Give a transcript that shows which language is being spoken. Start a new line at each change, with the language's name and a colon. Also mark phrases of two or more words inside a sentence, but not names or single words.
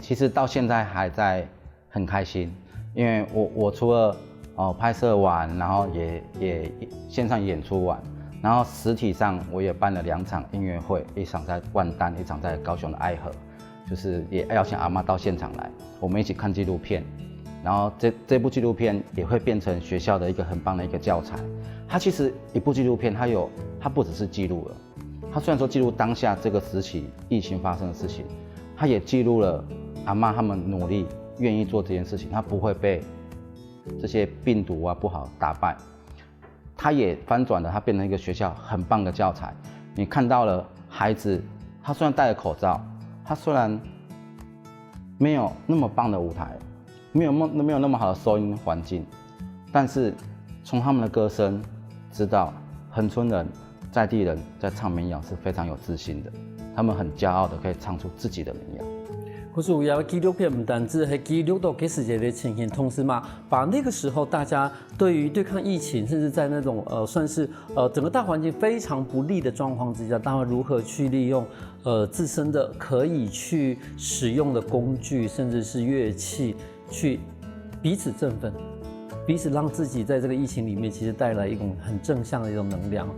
Chinese: 其實到現在還在很開心，因為我除了拍攝完，然後也線上演出完，然後實體上我也辦了2場音樂會，一場在萬丹，一場在高雄的愛河，就是也邀請阿嬤到現場來，我們一起看紀錄片，然後這部紀錄片也會變成學校的一個很棒的一個教材。它其實一部紀錄片，它不只是記錄了。他雖然說記錄當下這個時期疫情發生的事情，他也記錄了阿嬤他們努力願意做這件事情，他不會被這些病毒啊不好打敗。他也翻轉了，他變成一個學校很棒的教材。你看到了孩子，他雖然戴了口罩，他雖然沒有那麼棒的舞台，沒有那麼好的收音環境，但是從他們的歌聲知道恆春人在地人在唱民謠是非常有自信的，他們很驕傲的可以唱出自己的民謠。可是有紀錄片不單止係記錄到給世界的情形，同時嘛，把那個時候大家對於對抗疫情，甚至在那種算是整個大環境非常不利的狀況之下，大家如何去利用自身的可以去使用的工具，甚至是樂器，去彼此振奮，彼此讓自己在這個疫情裡面其實帶來一種很正向的一種能量。